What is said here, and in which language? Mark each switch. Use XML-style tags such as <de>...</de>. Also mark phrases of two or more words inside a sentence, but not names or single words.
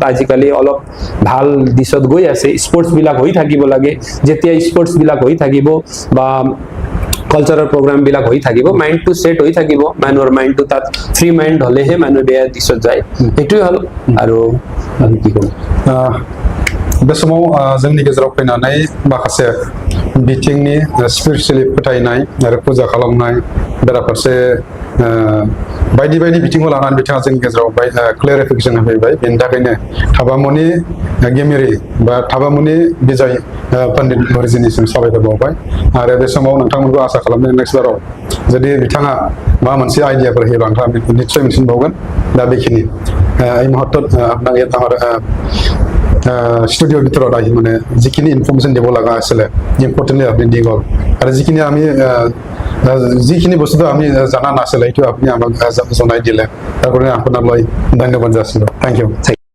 <as>আজিকালি অলপ ভাল দিশত গৈ আছে। স্পৰ্টছ বিলাক হৈ থাকিব লাগে। যেতিয়া স্পৰ্টছ বিলাক হৈ থাকিব বা</as> <en>cultural program</en> <as>বিলাক হৈ থাকিব, মাইণ্ডটো সেট হৈ থাকিব, মানুহৰ মাইণ্ডটো তাত</as> <en>free mind</en> <as>হলেহে মানুহ বেয়া দিশত যায়। সেইটোৱে হল। আৰু আমি কি কম,</as> <brx>बे समाव जोंनि गेजेराव फैनानै माखासे बिथिंनि स्पिरिचुवेलि फोथायनाय आरो फुजा खालामनाय बेराफारसे बायदि बायदि बिथिंखौ लानानै बिथाङा जोंनि गेजेराव क्लियारिफिकेसन होफैबाय। बेनि थाखायनो थाबामुनि गेमिरि बा थाबामुनि बिजय पण्डित मुरिजिनिसिम साबायखर बावबाय। आरो बे समाव नोंथांमोनखौ आसा खालामदों नेक्स्ट बाराव जुदि बिथाङा माबा मोनसे आइडियाफोर होयोबा नोंथाङा निस्सय मिथिबावगोन। दा बेखिनि</brx> <as>এই মুহূৰ্তত আপোনাক ইয়াত আমাৰ ষ্টুডিঅ'ৰ ভিতৰত আহি মানে যিখিনি ইনফৰ্মেশ্যন দিব লগা আছিলে ইম্পৰ্টেণ্টলি আপুনি দি গ'ল। আৰু যিখিনি বস্তুটো আমি জানা নাছিলে সেইটো আপুনি আমাক জনাই দিলে। তাৰ কাৰণে আপোনালৈ ধন্যবাদ যাচিলোঁ।</as> <en>thank you.</en>